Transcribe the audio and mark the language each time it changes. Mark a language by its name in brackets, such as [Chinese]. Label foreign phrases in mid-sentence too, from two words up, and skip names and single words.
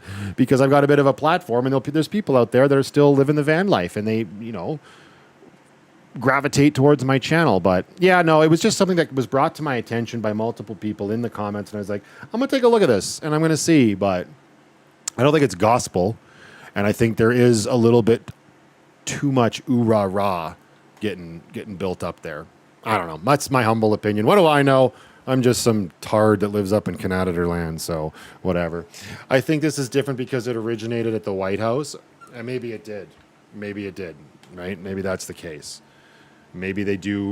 [English] Because I've got a bit of a platform and there's people out there that are still living the van life and they, gravitate towards my channel. But yeah, no, it was just something that was brought to my attention by multiple people in the comments, and I was like, I'm gonna take a look at this and I'm gonna see. But I don't think it's gospel, and I think there is a little bit too much ooh-rah-rah getting built up there. I don't know. That's my humble opinion. What do I know? I'm just some tard that lives up in Canada land, so whatever. I think this is different because it originated at the White House, and maybe it did, right? Maybe that's the case. Maybe they do.